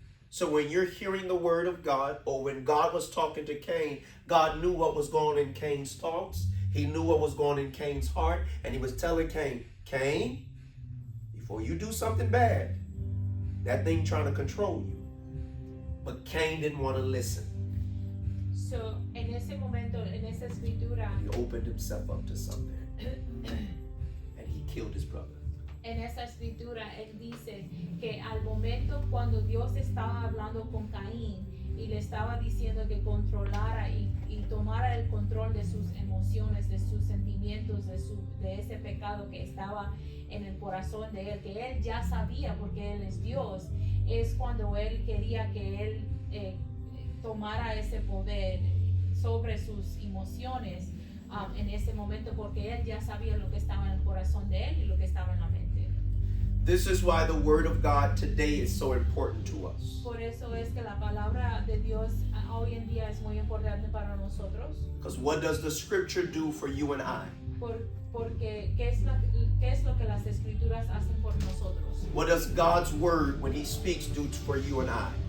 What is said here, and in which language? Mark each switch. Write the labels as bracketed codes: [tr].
[en] So when you're hearing the word of God, or when God was talking to Cain, God knew what was going on in Cain's thoughts. He knew what was going on in Cain's heart, and he was telling Cain, Cain, before you do something bad, that thing trying to control you. But Cain didn't want to listen. [es] So, en ese momento, en esa escritura, [en] He opened himself up to something. And he killed his brother. [es] en esa escritura, él dice que al momento cuando Dios estaba hablando con Caín y le estaba diciendo que controlara y tomara el control de sus emociones, de sus sentimientos, de ese pecado que estaba en el corazón de él, que él ya sabía porque él es Dios, es cuando él quería que él tomara ese poder sobre sus emociones en ese momento, porque él ya sabía lo que estaba en el corazón de él y lo que estaba en la mente. [en] This is why the Word of God today is so important to us. [es] Por eso es que la palabra de Dios hoy en día es muy importante para nosotros, [en] Because what does the Scripture do for you and I? [es] porque ¿qué es lo que las escrituras hacen por nosotros? [en] What does God's Word, when He speaks, do for you and I?